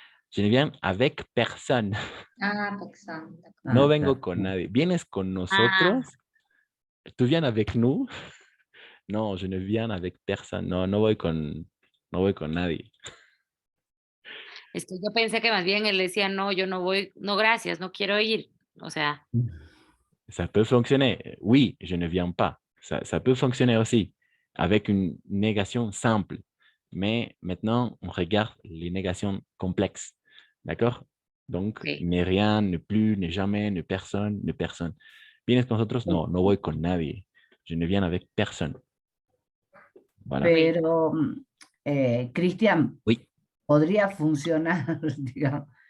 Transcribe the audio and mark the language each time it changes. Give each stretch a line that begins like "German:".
French: Je ne viens avec personne. Ah, accent. D'accord.
Spanish: No Ah, vengo claro. con nadie. ¿Vienes con nosotros? ¿Tú vienes
French: avec nous? No, je ne viens avec personne.
Spanish: No, no voy con nadie. Es que yo pensé que más bien él decía, no, yo no voy, no, gracias, no quiero ir. O sea,
French: Ça peut fonctionner. Oui, je ne viens pas. Ça peut fonctionner aussi avec une négation simple. Mais maintenant, on regarde les négations complexes. D'accord? Donc, ok. ni rien, ni plus, ni jamais, ni personne, ni personne.
Spanish: ¿Vienes con nosotros? No, no voy con nadie.
French: Je ne viens avec personne. Voilà.
Spanish: Pero, Cristian,
French: Oui,
Spanish: podría funcionar, digamos,